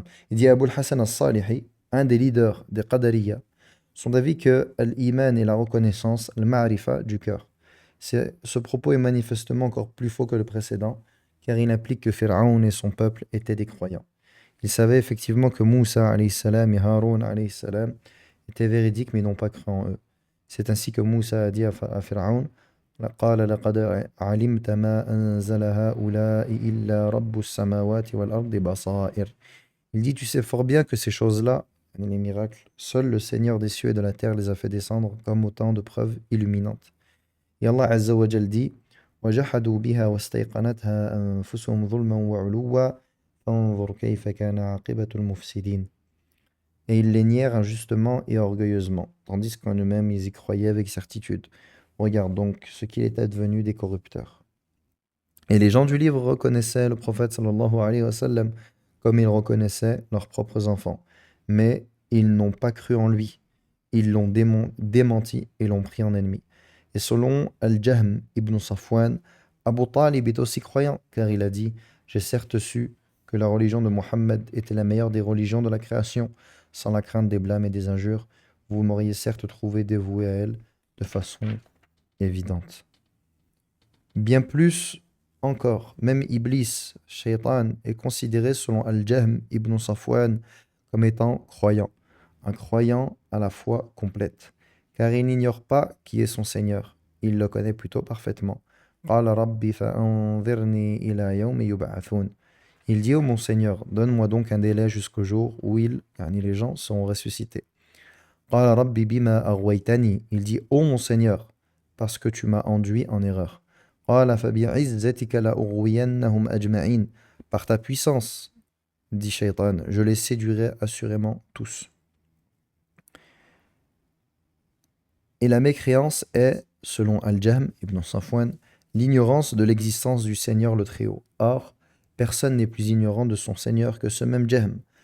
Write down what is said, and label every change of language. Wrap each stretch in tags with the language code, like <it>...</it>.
<fr>Il dit Abu al-Hassan al-Salihi, un des leaders des Qadariya, son avis que l'iman est la reconnaissance, le ma'rifa du cœur. Ce propos est manifestement encore plus faux que le précédent, car il implique que Pharaon et son peuple étaient des croyants. Ils savaient effectivement que Moussa alayhi salam et Haroun alayhi salam étaient véridiques mais n'ont pas cru en eux. C'est ainsi que Moussa a dit à Pharaon</fr> <ar>قال لقد علمت ما أنزل هؤلاء إلا رب السماوات والأرض بصائر.</ar> <fr>Il dit, tu sais fort bien que ces choses-là, les miracles, seul le Seigneur des cieux et de la terre les a fait descendre comme autant de preuves illuminantes. Et Allah Azza wa Jal dit</fr> <ar>وَجَحَدُوا بِهَا وَاسْتَيْقَنَتْهَا أَنفُسُهُمْ ظُلْمًا وَعُلُوًّا فَانظُرْ كَيْفَ كَانَ عَاقِبَةُ الْمُفْسِدِينَ.</ar> <fr>Et ils les nièrent injustement et orgueilleusement, tandis qu'en eux-mêmes ils y croyaient avec certitude. Regarde donc ce qu'il est advenu des corrupteurs. Et les gens du livre reconnaissaient le prophète sallallahu alayhi wa sallam comme ils reconnaissaient leurs propres enfants. Mais ils n'ont pas cru en lui. Ils l'ont démenti et l'ont pris en ennemi. Et selon Al-Jahm ibn Safwan, Abu Talib est aussi croyant, car il a dit « J'ai certes su que la religion de Mohammed était la meilleure des religions de la création. sans la crainte des blâmes et des injures, vous m'auriez certes trouvé dévoué à elle de façon évidente. Bien plus encore, même Iblis, Shaitan, est considéré selon Al-Jahm ibn Safwan comme étant croyant, un croyant à la foi complète, car il n'ignore pas qui est son Seigneur, il le connaît plutôt parfaitement.</fr> <ar>قال ربي فأنظرني إلى يوم يبعثون.</ar> <fr>Il dit, ô mon Seigneur, donne-moi donc un délai jusqu'au jour où les gens seront ressuscités.</fr> <ar>قال ربي بما أغويتني.</ar> <fr>Il dit, ô mon Seigneur, parce que tu m'as enduit en erreur.</fr> <ar>قال فبعزتك لأغوينهم أجمعين.</ar> <fr>Par ta puissance, dit Shaitan, je les séduirai assurément tous. Et la mécréance est, selon Al-Jahm ibn Safwan, l'ignorance de l'existence du Seigneur le Très-Haut. Or, personne n'est plus ignorant de son Seigneur que ce même Jahm.</fr>